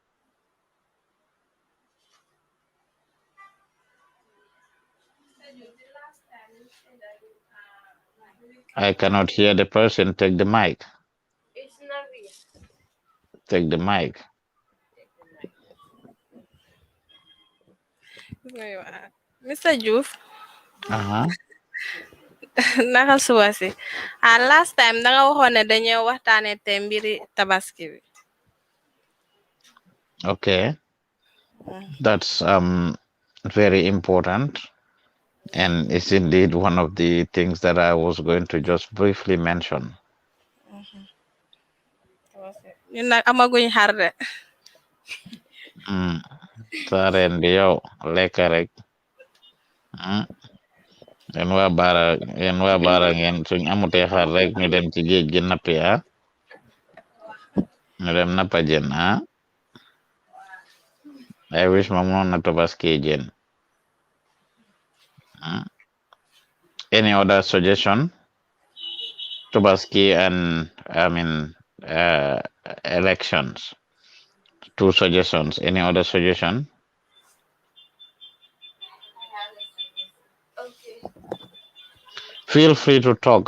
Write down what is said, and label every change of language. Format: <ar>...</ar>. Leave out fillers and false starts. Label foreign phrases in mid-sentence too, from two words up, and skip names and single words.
<en>I cannot hear the person. Take the mic. Take the mic. Mr. Joof, Uh-huh.</en> <wo>naka suba si.</wo> <en>Last time</en> <wo>da nga waxoon ne dañoo waxtaane te mbiri tabaski bi.</wo> <en>Okay. That's very important. And it's indeed one of the things that I was going to just briefly mention.</en> <wo>Ñun nag amaguñ xar de. Mm. Saren di yow lekk rek. Mm. Yéen waa Baara ngeen suñ amutee xar rek ñu dem ci géej gi nappi ñu dem nappa jën</wo> <en>I wish</en> <wo>ma mënoon na tabaski jën.</wo> <en>Mm. Any other suggestion? Tabaski and elections. Two suggestions. Any other suggestion? Feel free to talk.</en>